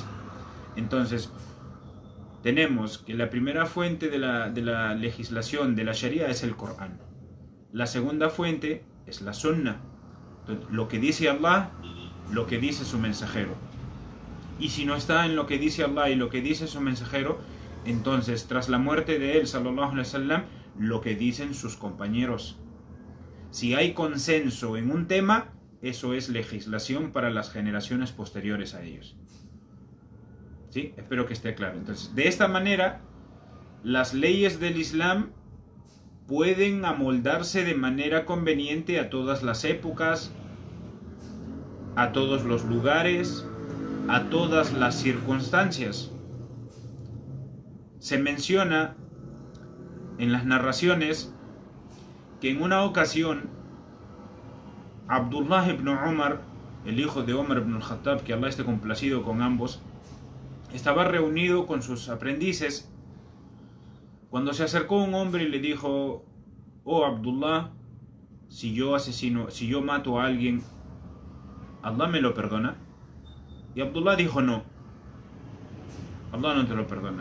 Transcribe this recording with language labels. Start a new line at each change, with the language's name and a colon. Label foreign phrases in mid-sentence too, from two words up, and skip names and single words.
Spanish: Entonces, tenemos que la primera fuente de la legislación de la Sharia es el Corán. La segunda fuente es la Sunna, lo que dice Allah, lo que dice su mensajero. Y si no está en lo que dice Allah y lo que dice su mensajero, entonces tras la muerte de él,
Arabic: صلى الله عليه وسلم,
Spanish: lo que dicen sus compañeros. Si hay consenso en un tema, eso es legislación para las generaciones posteriores a ellos. ¿Sí? Espero que esté claro. Entonces, de esta manera, las leyes del Islam pueden amoldarse de manera conveniente a todas las épocas, a todos los lugares, a todas las circunstancias. Se menciona en las narraciones que en una ocasión Abdullah ibn Umar, el hijo de Omar ibn al-Khattab, que Allah esté complacido con ambos, estaba reunido con sus aprendices cuando se acercó un hombre y le dijo: oh Abdullah, si yo mato a alguien, ¿Allah me lo perdona? Y Abdullah dijo: no, Allah no te lo perdona.